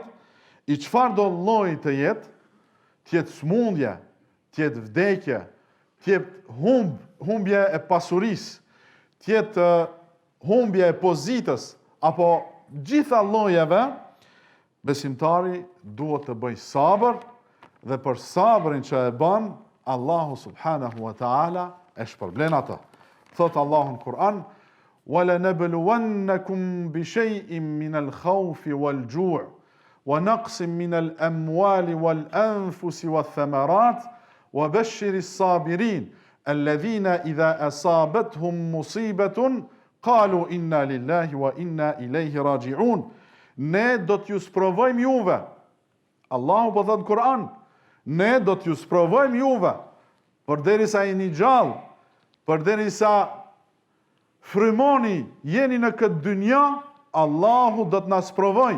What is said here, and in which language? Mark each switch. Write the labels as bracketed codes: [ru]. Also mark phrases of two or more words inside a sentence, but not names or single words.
[sq] i çfarë do lloji të jetë, t'jetë smundje, t'jetë vdekje, t'jetë humbje e pasurisë, t'jetë humbje e pozitës, apo gjitha llojeve, besimtari duhet të bëj sabër, dhe për sabrin që e bën, Allahu [ar] سبحانه وتعالى [sq] e shpërblen atë. Thot Allahu në Kur'an: [ar] وَلَنَبْلُوَنَّكُمْ بِشَيْءٍ مِنَ الْخَوْفِ وَالْجُوعِ وَنَقْصٍ مِنَ الْأَمْوَالِ وَالْأَنفُسِ وَالثَّمَرَاتِ وَبَشِّرِ الصَّابِرِينَ الَّذِينَ إِذَا أَصَابَتْهُمْ مُصِيبَةٌ قَالُوا إِنَّا لِلَّهِ وَإِنَّا إِلَيْهِ رَاجِعُونَ. [sq] Ne do t'ju sprovojmë juve. Allahu po thot në Kur'an, ne do t'ju sprovojmë juve, përderisa jeni gjallë, përderisa frymoni, jeni në këtë dynja, Allahu do të na sprovoj.